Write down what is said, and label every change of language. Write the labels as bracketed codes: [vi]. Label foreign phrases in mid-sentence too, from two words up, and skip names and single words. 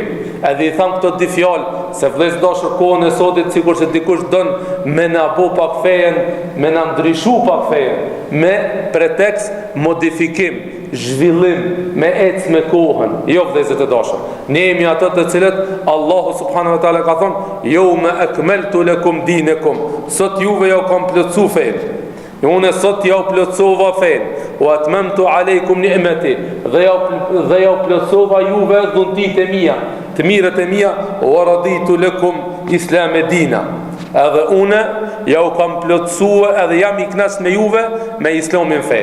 [sq] Edhe i tham këto di fjalë se vëllezër dashur, kohën e sotit sikur se dikush don me na bo pak fejen, me na ndryshu pak fejen, me pretekst modifikim, zhvillim, me ec me kohën. Jo vëllezër të dashur, ne jemi ato të cilët Allahu [ar] سبحانه وتعالى [sq] ka thonë: [ar] "اليوم أكملت لكم دينكم." [sq] Sot juve jo kam plotsu fen. Unë sot ja u plotësova fen, [ar] وأتممت عليكم نعمتي, [sq] dhe ja u plotësova juve dhuntit e mia, të mirët e mia, [ar] ورضيت لكم الإسلام دينا. [sq] Edhe unë ja u kam plotësua edhe jam i kënaqur me juve me islamin fe.